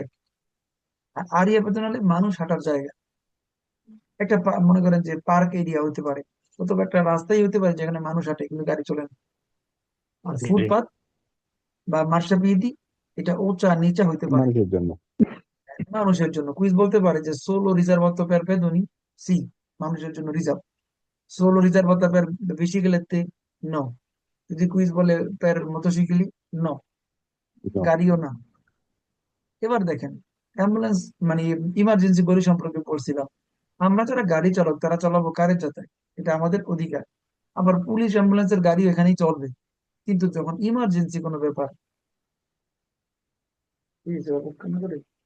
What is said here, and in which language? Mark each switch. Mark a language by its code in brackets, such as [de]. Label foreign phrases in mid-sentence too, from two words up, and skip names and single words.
[bn] আর [it] area pedonale [bn] মানুষ হাঁটার জায়গা, একটা মনে করেন যে [en] park area [bn] হতে পারে, অথবা একটা রাস্তাই হতে পারে যেখানে মানুষ হাঁটে কিন্তু গাড়ি চলে না। আর ফুটপাত বা মার্শাপিয়েদি, এটা উঁচা নিচা হইতে পারে মানুষের জন্য। মানুষের জন্য। কুইজ বলতে পারে যে [it] solo riservato per pedoni, [bn] সি, মানুষের জন্য রিজার্ভ। [it] solo riservato per biciclette, [bn] নো। যদি কুইজ বলে [it] per motocicli, [bn] নো, গাড়িও না। এবার দেখেন, অ্যাম্বুলেন্স মানে [en] emergency body [bn] সম্পর্কে পড়ছিলাম। আমরা যারা গাড়ি চালক তারা চালাবো কারের যাতায়াত, এটা আমাদের অধিকার। আবার পুলিশ অ্যাম্বুলেন্সের গাড়ি এখানেই চলবে, কিন্তু যখন ইমার্জেন্সি কোনো ব্যাপার, কি হয়েছে বাবু, কান্না করে?